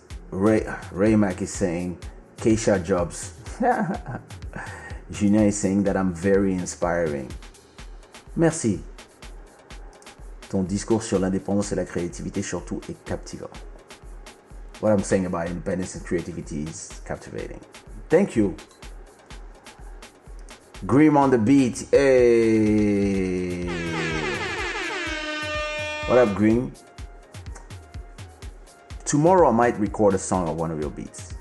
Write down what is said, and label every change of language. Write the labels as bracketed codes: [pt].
[en] Ray Mac is saying Kaysha Jobs. Julien is saying that I'm very inspiring. [fr] Merci. Ton discours sur l'indépendance et la créativité surtout est captivant. [en] What I'm saying about independence and creativity is captivating. Thank you. Grim on the beat. Hey. What up, Grim? Tomorrow I might record a song of one of your beats.